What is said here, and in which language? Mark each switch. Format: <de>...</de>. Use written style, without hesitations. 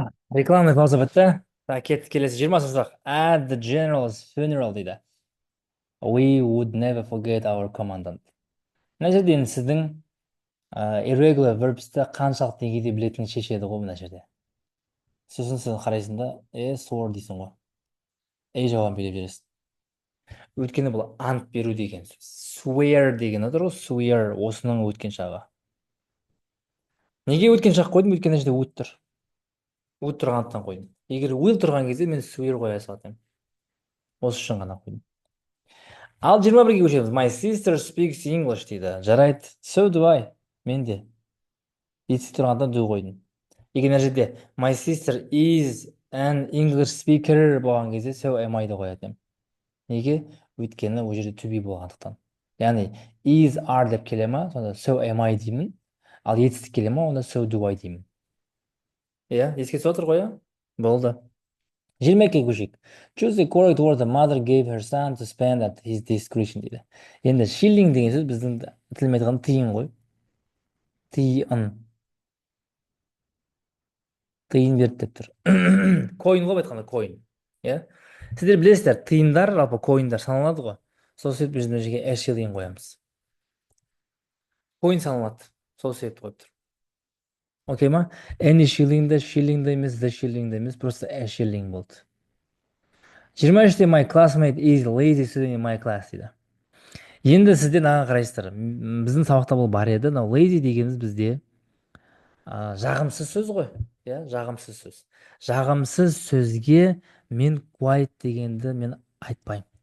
<ru>Рекламный пауза</ru> <kk>бітті. Так, кеттік, келесі 20-шы сұрақ.</kk> <en>At the general's funeral</en> <kk>дейді.</kk> <en>We would never forget our commandant.</en> <kk>Мына жерде енді сіздің irregular verbsті қаншалық деңгейде білетініңізді шешеді ғой мына жерде. Сосын сіз қарайсың да, swore дейсің ғой. Жауабын беріп жүресің. Өйткені бұл ант беру деген сөз. Swear деген отыр ғой, swear осының өткен шағы. Неге өткен шақ қойдым? Өйткені жерде would тұр. Would тұрғандықтан қойдым. Егер will тұрған кезде мен swear қоя салатынмын. Осы үшін ғана қойдым. Ал 21-ге көшеміз.</kk> <en>My sister speaks English</en> <kk>дейді. Жарайды.</kk> <en>So do I.</en> <kk>Мен де. Етсіз тұрғандан do қойдым. Егер мына жерде</kk> <en>my sister is an English speaker</en> <kk>болған кезде</kk> <en>so am I</en> <kk>да қоятын. Неге? Өйткені ол жерде to be болғандықтан. Яғни is are деп келе ма, сонда</kk> <en>so am I</en> <kk>деймін. Ал етсіз келе ма, онда</kk> <en>so do I</en> <kk>деймін. Еске түсіп отыр ғой, болды. 22-ге көшейік.</kk> <en>Choose the correct word the mother gave her son to spend at his discretion</en> <kk>дейді. Енді shilling деген сөз біздің тілмен айтқанда тиын ғой. Тиын берді деп тұр. Койын ғой айтқанда, койын. Сіздер білесіздер, тиындар, жалпы койындар саналады ғой. Сол себепті біз жерге a shilling қоямыз. Койын саналады. Сол себепті қойып тұр. Окей ма? Any shilling да емес, the shilling да емес,</kk> <ru>просто</ru> <kk>a shilling болды.</kk> <en>23-те my classmate is lazy student in my class</en> <kk>дейді. Енді сіздер мынаған қарайсыздар. Біздің сабақта бұл бар еді. Lazy дегеніміз бізде жағымсыз сөз ғой. Жағымсыз сөз. Жағымсыз сөзге мен quiet дегенді мен айтпаймын.</kk>